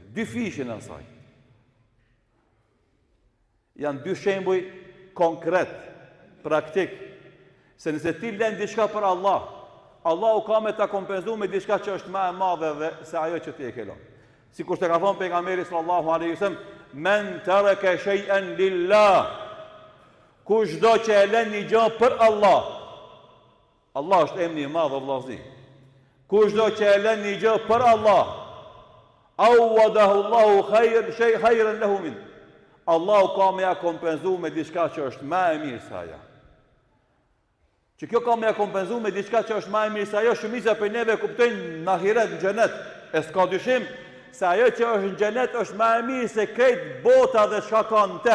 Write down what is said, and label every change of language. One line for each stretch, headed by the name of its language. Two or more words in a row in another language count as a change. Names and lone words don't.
Albanian: 2 fishin e asaj. Janë 2 shembuj konkret, praktik, se nëse ti lën diçka për Allah, Allahu ka me ta kompenzu me diçka që është më e madhe dhe se ajo që ti e ke lënë. Sikur të ka thonë pejgamberi
Arabic: صلى الله عليه وسلم, من ترك شيئا لله,
Albanian: kushdo që e lën një gjë për Allah. Allah është emri i madh o vllazni. Kushdo që e lën një gjë për Allah,
Arabic: عوضه الله خيرا له من.
Albanian: Allahu ka me ja kompenzu me diçka që është më e mirë se ajo. Që kjo ka me ja kompenzu me diçka që është më e mirë se ajo, shumica për neve kuptojnë në ahiret, në xhenet. E s'ka dyshim se ajo që është në xhenet është më e mirë se krejt bota dhe çka ka në te.